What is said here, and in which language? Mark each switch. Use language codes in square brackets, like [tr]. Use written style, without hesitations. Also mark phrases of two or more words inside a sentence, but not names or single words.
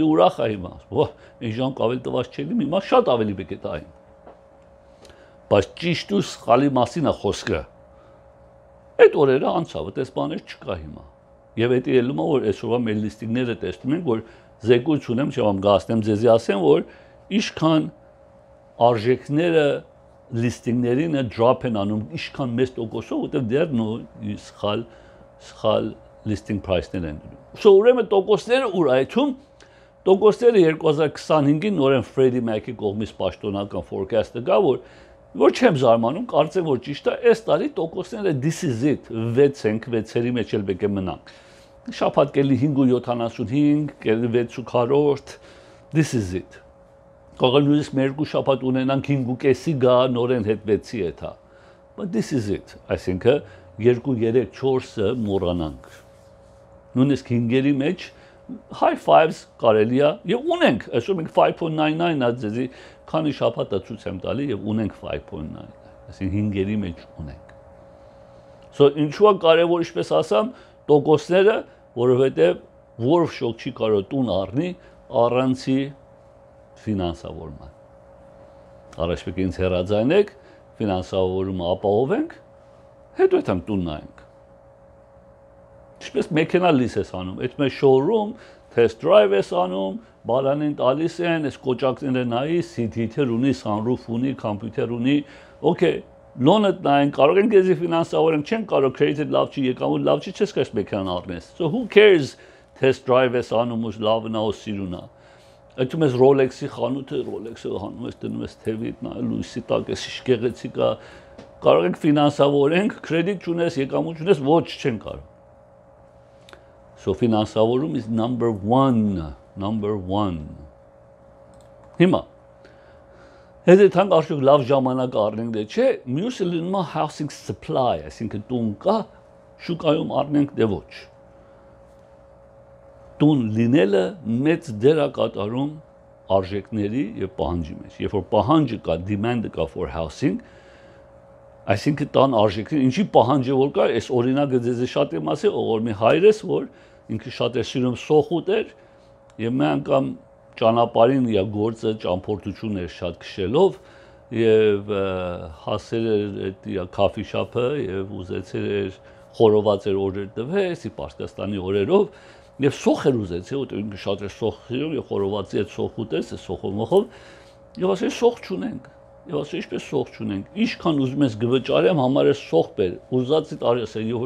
[hy] ուրախ է հիմա։ Այն ժամանակ ավելի տված չէ, հիմա շատ ավելի պետք է տային։ Բայց ճիշտ ու սխալի մասին է խոսքը։ Այդ օրերը անցավ, այդպես բաներ չկա հիմա։ Եվ դա ելնում է որ այսօրվա մեր լիստինգները տեսնում ենք, որ զեկույց ունեմ, չեմ գասնեմ ձեզի ասեմ, որ ինչքան արժեքները լիստինգներին drop են անում, ինչքան մեծ տոկոսով, որտեղ դեռ սխալ [en] listing price- [hy] ներ են դնում։ Ուրեմն տոկոսները ուր այդում տոկոսները 2025-ին նորեն Freddie Mac-ի կողմից պաշտոնական forecast-ը գա, որ չեմ զարմանում, կարծեմ որ ճիշտ է, այս տարի տոկոսները [en] this is it, [hy] 6-երի մեջ էլ պետք է մնանք։ Շաբաթ կելի 5.75, կելի 6.4, [en] this is it։ [hy] Կարող է նույնիսկ մեր երկու շաբաթ ունենանք 5.5-ի գա, նորեն հետ 6-ի հետա։ [en] But this is it, [hy] այսինքն 2, 3, 4-ը մոռանանք։ Նույնիսկ 5-երի մեջ [en] high fives [hy] կարելի է եւ ունենք, այսօր մենք 5.99-ը ձեզի քանի շաբաթ է ցույց եմ տալի եւ ունենք 5.9, այսինքն 5-երի մեջ ունենք։ Ինչու է կարևոր ինչպես ասամ, տոկոսները, որովհետեւ որով շոկ չի կարող տուն առնի առանցի ֆինանսավորման։ Առաջ պետք է ինձ հեռաձայնեք, ֆինանսավորումը ապահովենք, հետո այդտեղ տուն նայենք։ Ինչպես մեքենա լիս ես անում, այդ մեր [en] showroom, test drive [hy] ես անում, բալանին տալիս են, այս կոճակները նայի, [en] seat heater [hy] ունի, sunroof ունի, computer ունի, [en] okay, loan- [hy] ը նայեն, կարող են քեզի ֆինանսավորենք, չեն կարող credit լավ չի, եկամուտ լավ չի, չես կարող մեքենան առնես։ [en] So who cares test drive [hy] ես անում, ու լավն է, ու սիրուն է։ Այդում ես Rolex-ի խանութը, Rolex-ը հանում ես, դնում ես թևիդ, լույսի տակ, էս գեղեցիկ է, կարող ենք ֆինանսավորենք, credit չունես, եկամուտ չունես, ոչ չեն կարող։ So ֆինանսավորում [en] is number 1։ [hy] Հիմա հետո թանկ արդյոք լավ ժամանակ առնենք դե չէ, մյուսը լինում է [en] housing supply, [hy] այսինքն տուն կա, շուկայում առնենք դե ոչ։ Տուն լինելը մեծ դեր է կատարում արժեքների եւ պահանջի մեջ։ Երբ որ պահանջը կա, demand-ը կա [en] for housing, [hy] այսինքն տան արժեքները, ինչի պահանջը որ կա, այս օրինակը ձեզ շատ եմ ասել, ողոր մի հայրս, որ ինքը շատ է սիրում սոխուտեր, եւ մի անգամ ճանապարհին իր գործը ճամփորդություն էր շատ քշելով եւ հասել էր այդ իր [en] coffee shop- [hy] ը եւ ուզեցել էր խորոված էր օրեր տվել, սի Պարսկաստանի օրերով եւ սոխ էր ուզեցել, որտեղ ինքը շատ էր սոխ սիրում եւ խորովածի այդ սոխուտես, սոխոմոխով եւ ասել սոխ չունենք։ Եվ ասել ինչպես սոխ չունենք, ինչքան ուզում ես գվճարեմ, համար է սոխ բեր, ուզածի տարի ասել, եւ որ